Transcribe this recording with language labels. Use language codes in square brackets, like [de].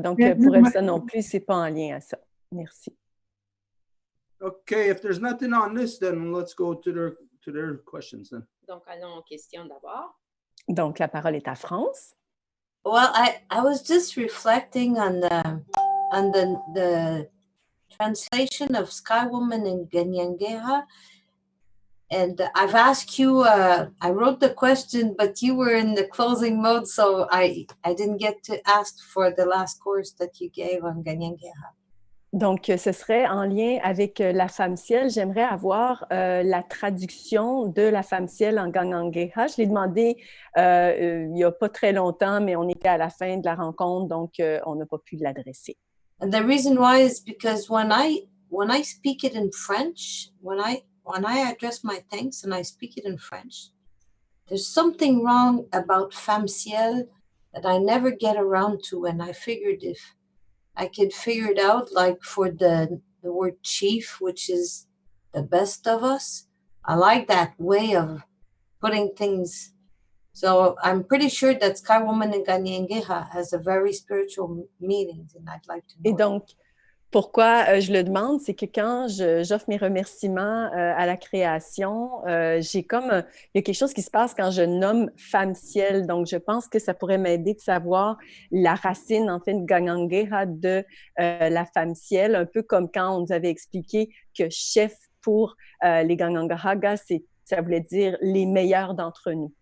[fr] Donc, pour Elsa non plus, c'est pas en lien à ça. Merci. [en] Okay, if there's nothing on this, then let's go to their questions then. [fr] Donc, allons aux questions d'abord. Donc, la parole est à France. [en] Well, I was just reflecting on the translation of Sky Woman in Ganyangeha. And I've asked you, I wrote the question, but you were in the closing mode, so I didn't get to ask for the last course that you gave on Ganyangeha. [fr] Donc, ce serait en lien avec la femme ciel. J'aimerais avoir la traduction de la femme ciel en Ganyangeha. Je l'ai demandé il n'y a pas très longtemps, mais on était à la fin de la rencontre, donc on n'a pas pu l'adresser. [en] And the reason why is because when I speak it in French, when I address my thanks and I speak it in French, there's something wrong about femme ciel that I never get around to, and I figured if I could figure it out, like for the word chief, which is the best of us. I like that way of putting things. So I'm pretty sure that Sky Woman in Ganyangeha has a very spiritual meaning, and I'd like to know. [fr] Et donc, Pourquoi je le demande, c'est que quand j'offre mes remerciements à la création, il y a quelque chose qui se passe quand je nomme femme ciel. Donc, je pense que ça pourrait m'aider de savoir la racine, en fait, Gangangueha de la femme ciel, un peu comme quand on nous avait expliqué que chef pour les Gangangahaga, ça voulait dire les meilleurs d'entre nous.